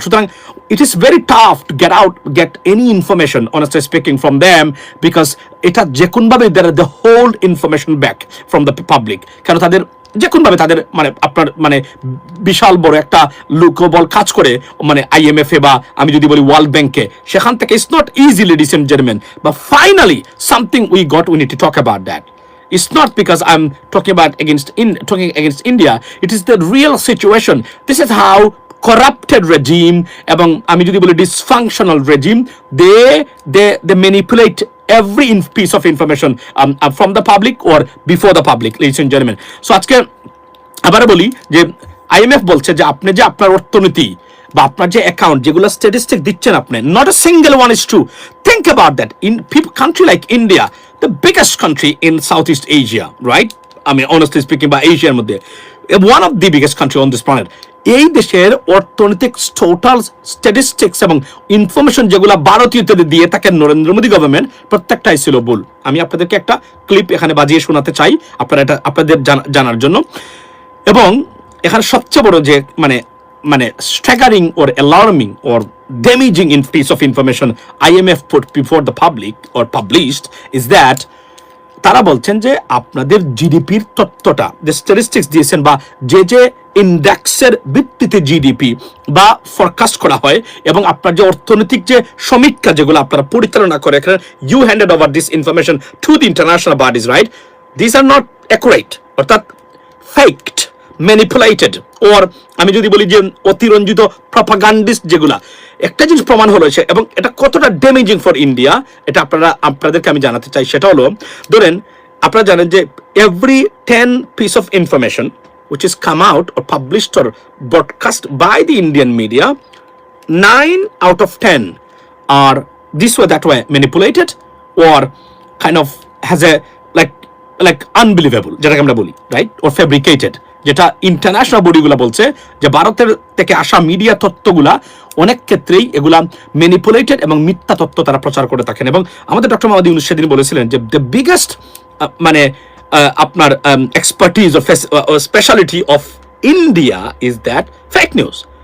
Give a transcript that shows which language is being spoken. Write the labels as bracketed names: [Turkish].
[English] সুতরাং it is very tough to get any information honestly speaking from them, because [Bangla] এটা যে কোনভাবে [English] the hold information back from the public, [Bangla] কারণ তাদের যে কোনোভাবে তাদের মানে আপনার মানে বিশাল বড় একটা লোকবল কাজ করে মানে IMF এ বা আমি যদি বলি ওয়ার্ল্ড ব্যাংকে, সেখান থেকে [English] It's not easy ladies and gentleman, বা finally something we got, we need to talk about that. It's not because I'm talking against India. It is the real situation. This is how corrupted regime [Bangla] এবং আমি যদি বলি [English] dysfunctional regime, they manipulate every piece of information from the public or before the public, ladies and gentlemen. [Bangla] So আজকে আবার বলি যে IMF বলছে যে আপনি যে আপনার অর্থনীতি বা আপনার যে অ্যাকাউন্ট যেগুলো স্ট্যাটিস্টিক দিচ্ছেন আপনি, [English] not a single one is true. Think about that. In country like India, the biggest country in Southeast Asia, right? I mean, honestly speaking, by Asia's মধ্যে one of the biggest country on this planet. [Bangla] এই দেশের অর্থনৈতিক total statistics এবং information যেগুলো ভারতীয়দের দিয়ে থাকেন Narendra Modi government, প্রত্যেকটাই ছিল ভুল. আমি আপনাদেরকে একটা ক্লিপ এখানে বাজিয়ে শোনাতে চাই আপনারা এটা আপনাদের জানার জন্য. এবং এখানে সবচেয়ে বড় যে মানে [English] staggering or alarming or damaging piece of information IMF put before the public or published is that [Bangla] তারা বলছেন যে আপনাদের জিডিপির তথ্যটা যে স্ট্যাটিস্টিক্স দিয়েছেন বা যে ইন্ডেক্সের ভিত্তিতে জিডিপি বা ফরকাস্ট করা হয় এবং আপনার যে অর্থনৈতিক যে সমীক্ষা যেগুলো আপনারা পরিচালনা করে, এখানে [English] You handed over this information to the international bodies, right? This are not accurate, [Bangla] অর্থাৎ ফেকড, ম্যানিপুলেটেড, ওর আমি যদি বলি যে অতিরঞ্জিত প্রপাগান্ডিস্ট যেগুলা. একটা জিনিস প্রমাণ হলো এবং এটা কতটা ড্যামেজিং ফর ইন্ডিয়া, এটা আপনাদেরকে আমি জানাতে চাই. সেটা হলো, ধরেন আপনারা জানেন যে [English] every 10 piece of information which is come out or published or broadcast by the Indian media, 9 out of 10 are this way that way manipulated or kind of has a like unbelievable, [Bangla] যেটাকে আমরা বলি, [English] Right, or fabricated. [Bangla] যেটা international বডিগুলো বলছে যে ভারতের থেকে আসা media তথ্যগুলা অনেক ক্ষেত্রেই এগুলা ম্যানিপুলেটেড এবং মিথ্যা তথ্য তারা প্রচার করে থাকেন. এবং আমাদের ডক্টর মোহাম্মদ ইউনূস সেদিন বলেছিলেন যে [English] the biggest [Bangla] মানে আপনার expertise O [English] Speciality of India is that fake news.